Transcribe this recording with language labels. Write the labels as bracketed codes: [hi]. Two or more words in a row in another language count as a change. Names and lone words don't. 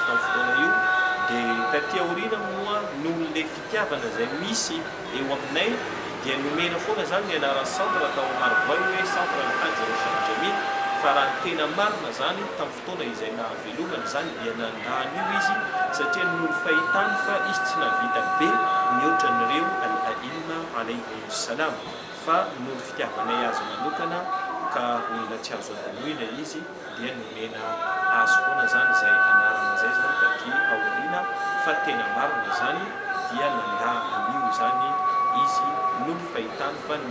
[mg] tamin'ny fotoana io dia taty aoriana moa noho le fitiavana izay misy eo aminay dia nomena foana zany ny anaran'ny centre tao Amarovoay hoe centre alhaj Rosham Jamil fa raha tena marina zany tamin'ny fotoana izay nahavelomana zany dia nandàny io izy satria noho fahitany fa izy tsy navita be mihoatra n'ireo [ar] الأئمة عليهم السلام [mg] fa noho fitiavanay azy manokana ka olona tsy azo adanoina izy dia nomena azy foana zany izay anarana zay zany taty aoriana fa tena marina zany dia nandà anio zany izy noho fahitany fa ny